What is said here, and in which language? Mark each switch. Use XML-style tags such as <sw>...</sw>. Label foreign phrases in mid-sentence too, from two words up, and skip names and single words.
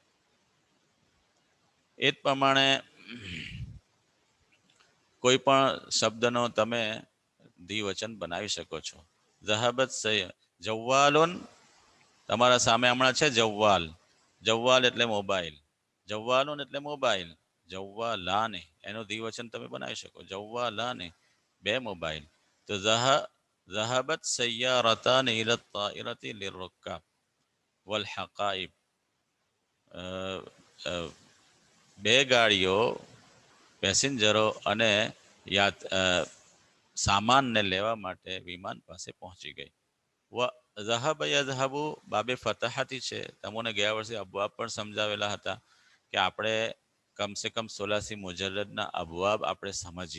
<gu>એ જ પ્રમાણે કોઈ પણ શબ્દનો તમે દ્વિવચન બનાવી શકો છો.</gu> <ar>ذهبت جوال,</ar> <gu>તમારા સામે હમણાં છે જવ્વાલ, જવ્વાલ એટલે મોબાઈલ, જવ્વાલુન એટલે મોબાઈલ, જવ્વાલાને એનું દ્વિવચન તમે બનાવી શકો, જવ્વાલાને બે મોબાઈલ.</gu> <ar>તો ذهبت سيارتان إلى الطائرة للركاب والحقائب.</ar> <gu>બે ગાડીઓ પેસેન્જરો અને સામાનને લેવા માટે વિમાન પાસે પહોંચી ગઈ.</gu> <ar>ذهب يذهب</ar> <gu>બાબે ફતહાતી છે. તમને ગયા વર્ષે અબવાબ પણ સમજાવેલા હતા કે આપણે કમસે કમ 16 મુજલ્લદના અબવાબ આપણે સમજીએ.</gu>